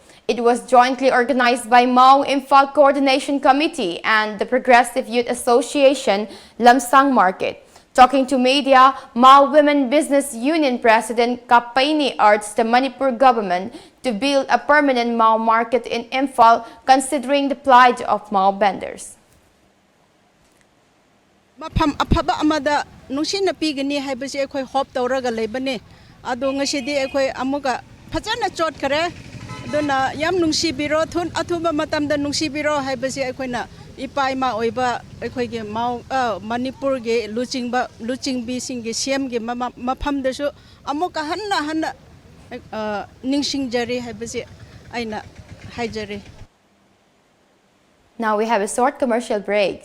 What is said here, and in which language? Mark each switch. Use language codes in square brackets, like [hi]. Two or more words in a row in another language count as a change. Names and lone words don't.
[en] It was jointly organized by Mao Imphal Coordination Committee and the Progressive Youth Association Lamsang Market. Talking to media, Mao Women Business Union President Kapaini urged the Manipur government to build a permanent Mao market in Imphal, considering the plight of Mao vendors. [mni] Mafam afaba amada nungsina pigani haibasi ekhoi hop tawraga leibani adu ngasidi ekhoi amuga phajana chot khare aduna yam nungsi biro thun athuba matamda nungsi biro haibasi ekhoina ipai ma oiba ekhoi ge mau Manipur ge luching bi sing ge siam ge mafam dasu amuka hanna ningsing jari haibasi aina haijari. [en] Now we have a short commercial break.